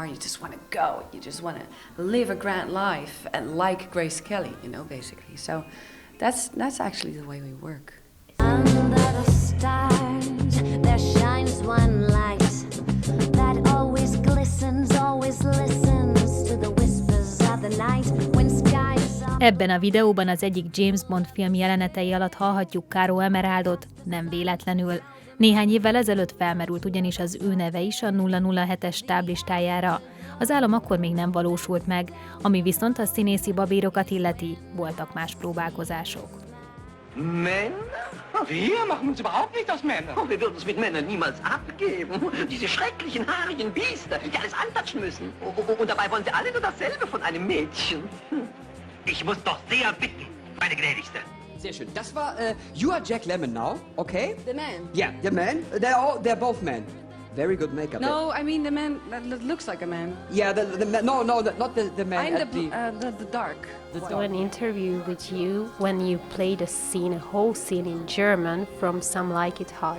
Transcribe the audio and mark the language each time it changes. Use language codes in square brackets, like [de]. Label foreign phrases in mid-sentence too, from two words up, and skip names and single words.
[en] You just want to go, you just want to live a grand life, and like Grace Kelly, you know, basically. So that's actually the way we work. Under the stars, there shines one light that always glistens, always listens to the whispers of the night when skies are... [hu] Ebben a videóban az egyik James Bond film jelenetei alatt hallhatjuk Caro Emerald-ot, nem véletlenül. Néhány évvel ezelőtt felmerült ugyanis az ő neve is a 007-es táblistájára. Az álom akkor még nem valósult meg, ami viszont a színészi babérokat illeti, voltak más próbálkozások. [de] Männer? Wir machen uns überhaupt nicht aus Männern. Oh, wir würden uns mit Männern niemals abgeben. Diese schrecklichen, haarigen Biester, die alles antatschen müssen. Und dabei wollen sie alle nur dasselbe von einem Mädchen. Ich muss doch sehr bitten, meine Gnädigste. Sehr schön. Das war, [en] you are Jack Lemmon now, okay? The man. Yeah, the man. They're both men. Very good makeup. No, I mean the man that looks like a man. Yeah, not the man. I'm at the dark. So an interview with you when you played a whole scene in German from Some Like It Hot.